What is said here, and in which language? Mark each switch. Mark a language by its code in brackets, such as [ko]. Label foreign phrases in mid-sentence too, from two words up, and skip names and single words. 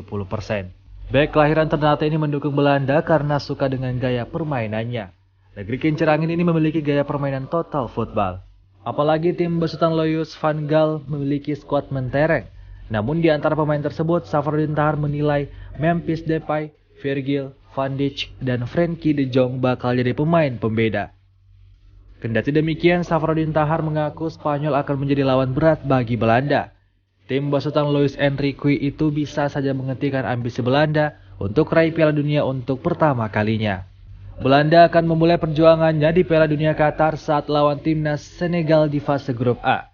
[id] Bek kelahiran Ternate ini mendukung Belanda karena suka dengan gaya permainannya. Negeri kincir angin ini memiliki gaya permainan [en] total football. [id] Apalagi tim besutan Louis van Gaal memiliki skuad mentereng. Namun di antara pemain tersebut, Safarudin Tahar menilai Memphis Depay, Virgil van Dijk, dan Frenkie de Jong bakal jadi pemain pembeda. Kendati demikian, Safarudin Tahar mengaku Spanyol akan menjadi lawan berat bagi Belanda. Tim besutan Luis Enrique itu bisa saja menghentikan ambisi Belanda untuk raih Piala Dunia untuk pertama kalinya. Belanda akan memulai perjuangannya di Piala Dunia Qatar saat lawan timnas Senegal di fase grup A.